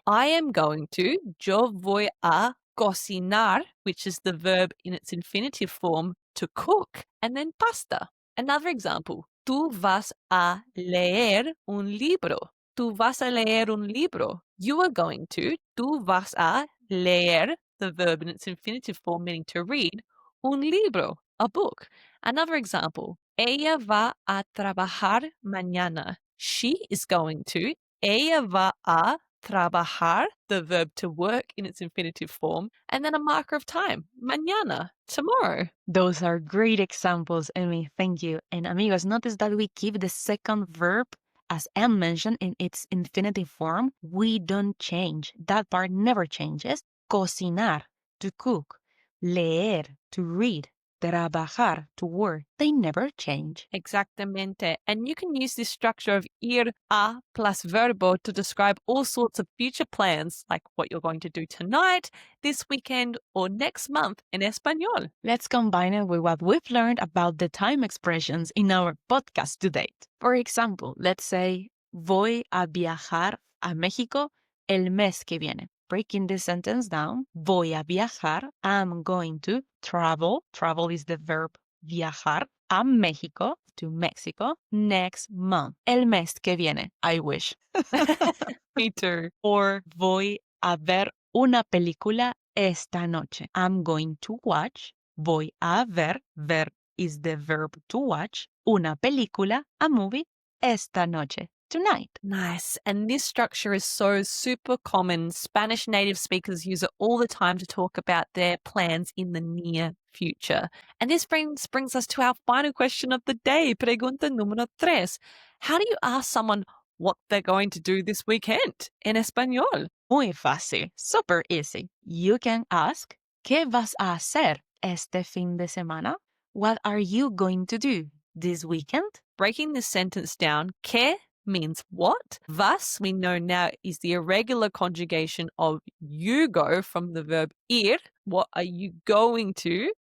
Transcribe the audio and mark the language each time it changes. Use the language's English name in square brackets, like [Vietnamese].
[English] I am going to. [Spanish] Yo voy a cocinar, [English] which is the verb in its infinitive form to cook, and then pasta. Another example. [Spanish] Tú vas a leer un libro. Tú vas a leer un libro. [English] You are going to. [Spanish] Tú vas a leer, [English] the verb in its infinitive form meaning to read, [Spanish] un libro, [English] a book. Another example, [Spanish] ella va a trabajar mañana. [English] She is going to. [Spanish] Ella va a trabajar, [English] the verb to work in its infinitive form, and then a marker of time, mañana, tomorrow. Those are great examples, Amy. Thank you. And amigos, notice that we keep the second verb as Em mentioned in its infinitive form. We don't change. That part never changes. Cocinar, to cook. Leer, to read. Trabajar, to work. They never change. [Spanish] Exactamente. [English] And you can use this structure of ir a plus verbo to describe all sorts of future plans, like what you're going to do tonight, this weekend, or next month in Espanol. Let's combine it with what we've learned about the time expressions in our podcast to date. For example, let's say, [Spanish] voy a viajar a México el mes que viene. [English] Breaking this sentence down, [Spanish] voy a viajar, [English] I'm going to travel. Travel is the verb [Spanish] viajar a México, [English] to Mexico, next month. [Spanish] El mes que viene, [English] I wish. Me too. [Spanish] Or voy a ver una película esta noche. [English] I'm going to watch. [Spanish] Voy a ver. [English] Ver is the verb to watch. [Spanish] Una película, [English] a movie, [Spanish] esta noche. [English] Tonight. Nice. And this structure is so super common. Spanish native speakers use it all the time to talk about their plans in the near future. And this brings us to our final question of the day, [Spanish] pregunta número tres. [English] How do you ask someone what they're going to do this weekend in español? [Spanish] Muy fácil. [English] Super easy. You can ask, [Spanish] ¿qué vas a hacer este fin de semana? [English] What are you going to do this weekend? Breaking this sentence down, ¿qué means what? Vas, we know now, is the irregular conjugation of you go from the verb ir. What are you going to?